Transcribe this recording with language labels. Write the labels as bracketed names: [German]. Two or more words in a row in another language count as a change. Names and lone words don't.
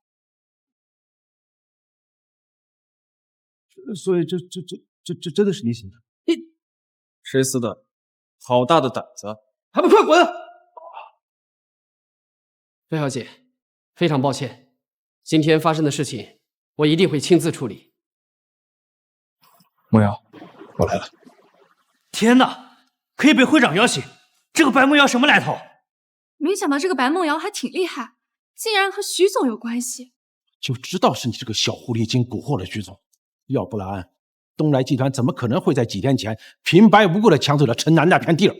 [Chinese] 所以這真的是你寫的？誰撕的？好大的膽子！還不快滾！白小姐，非常抱歉，今天發生的事情，我一定會親自處理。梦瑤，我來了。天哪，可以被會長邀請，這個白夢瑤什麼來頭？沒想到這個白夢瑤還挺厲害，竟然和徐總有關係。就知道是你這個小狐狸精蠱惑了徐總，要不然東來集團怎麼可能會在幾天前平白無故的搶走了城南那片地兒？